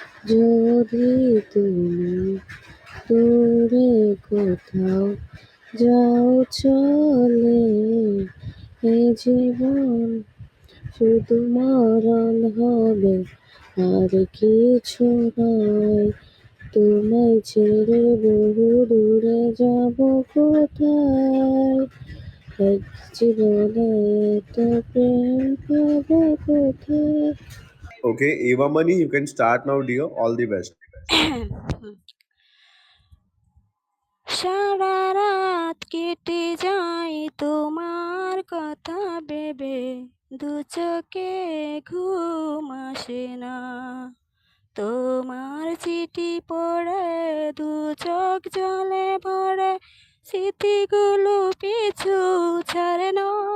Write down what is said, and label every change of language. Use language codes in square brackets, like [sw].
[bn] যদি তুমি দূরে কোথাও যাও চলে, এ জীবন শুধু মরণ হবে আর কিছু নয়। তোমায় ছেড়ে বহু দূরে যাব কোথায়, এক জীবনে এত প্রেম পাবো কোথায়। [en] Okay, Eva Mani, you can start now, dear. All the best. [bn] সারা রাত কেটে যায় তোমার কথা ভেবে, দু চোখে ঘুম আসে না। তোমার চিঠি পড়ে দু চোখ জলে ভরে, স্মৃতিগুলো পিছু ছাড়ে না।